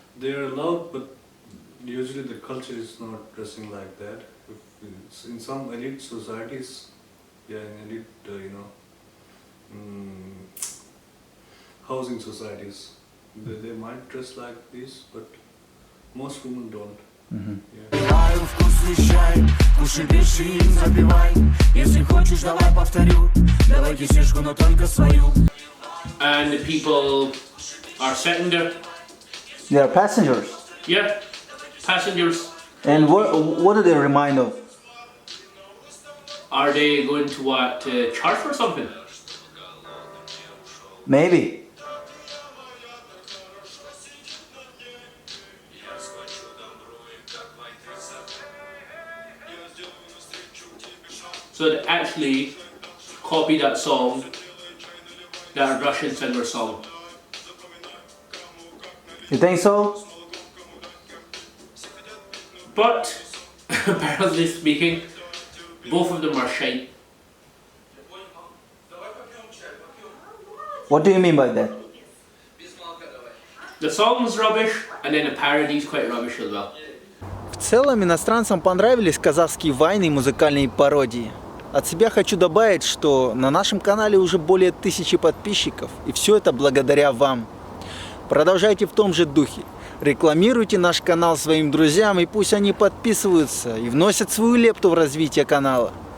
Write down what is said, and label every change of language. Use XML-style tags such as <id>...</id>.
<en>They are allowed, but usually the culture is not dressing like that. In some elite societies, yeah, in elite, you know, housing societies, they might dress like this, but most women don't.</en> <ru>Пиваю вкусный чай, кушай, пиши и запивай. Если хочешь, давай повторю. Давай кисешку, но только свою.</ru> <en>And the people are sitting there. They are passengers. Yeah, passengers. And what do they remind of? Are they going to what, charge for something? Maybe. So they actually copy that song, that Russian singer song. You think so? But, apparently speaking, both of them are shite. What do you mean by that? The song's rubbish, and then the parody's quite rubbish as well.</en> <ru>В целом иностранцам понравились казахские вайны и музыкальные пародии. От себя хочу добавить, что на нашем канале уже более 1000 подписчиков, и все это благодаря вам. Продолжайте в том же духе. Рекламируйте наш канал своим друзьям, и пусть они подписываются и вносят свою лепту в развитие канала.</ru>